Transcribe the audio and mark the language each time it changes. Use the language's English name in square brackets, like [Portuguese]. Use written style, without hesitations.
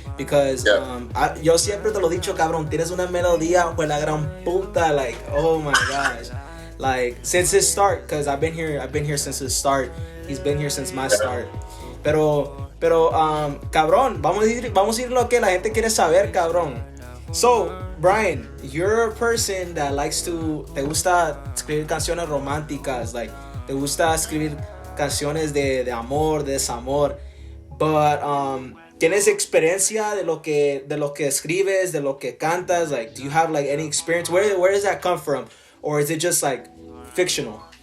[English] Because [Spanish] yo siempre te lo he dicho, cabrón, tienes una melodía pues la gran puta, [English] like, oh my gosh. Like since his start, because I've been here since his start. He's been here since my start. [Spanish] Pero cabrón, vamos a ir lo que la gente quiere saber, cabrón. [English] So, Bryan, you're a person that [Spanish] te gusta escribir canciones románticas, like te gusta escribir canciones de amor, de desamor, but ¿tienes experiencia de lo que escribes, de lo que cantas? [English] Like, do you have like any experience? Where does that come from? Or is it just like fictional?